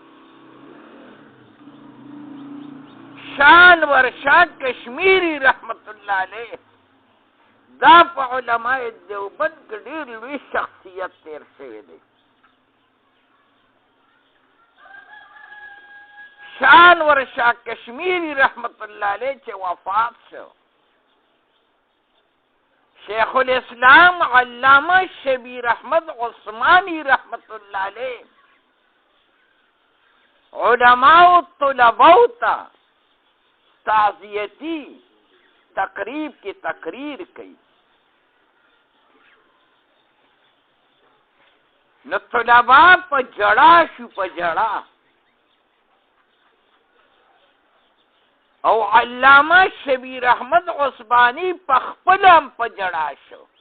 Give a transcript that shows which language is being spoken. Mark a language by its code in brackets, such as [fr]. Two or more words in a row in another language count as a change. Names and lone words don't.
[ps] شان ورشاد کشمیری [ar] رحمت الله علیه [ps] دا په علماء دیوبند کې ډېر لوی شخصیت تیر شوی دی شان ورشاد کشمیری [ar] رحمت الله علیه [ps] چې وفات شو شیخ الاسلام علامه شبیر احمد عثمانی [ar] رحمت الله علیه [ps] علماء و طلباء ته تعزیتی تقریب کی تقریر کی نو طلباء په جڑا شو په جڑا او علامه شبیر احمد عثمانی په خپل هم په جڑا شو